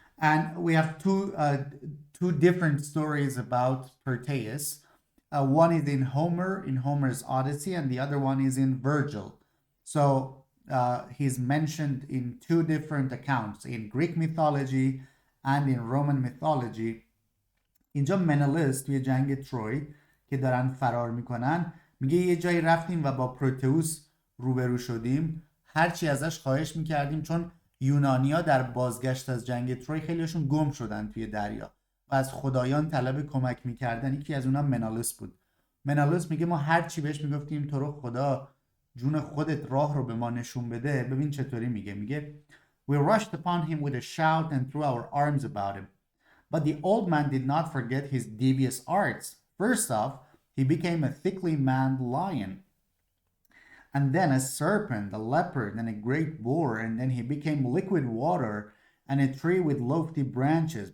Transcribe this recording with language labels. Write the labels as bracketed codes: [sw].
[en] And we have two different stories about Proteus. One is in Homer's Odyssey, and the other one is in Virgil. So he's mentioned in two different accounts, in Greek mythology and in Roman mythology. [fa] اینجا منالس توی جنگ تروی که دارن فرار میکنن میگه یه جایی رفتیم و با پروتئوس روبرو شدیم، هرچی ازش خواهش میکردیم، چون یونانیا در بازگشت از جنگ تروی خیلیشون گم شدن توی دریا و از خدایان طلب کمک میکردن. یکی از اونها منالس بود. منالس میگه ما هرچی بهش میگفتیم تو رو خدا جون خودت راه رو به ما نشون بده. ببین چطوری میگه [en] We rushed upon him with a shout and threw our arms about him. But the old man did not forget his devious arts. First off, he became a thickly maned lion, and then a serpent, a leopard, and a great boar, and then he became liquid water and a tree with lofty branches.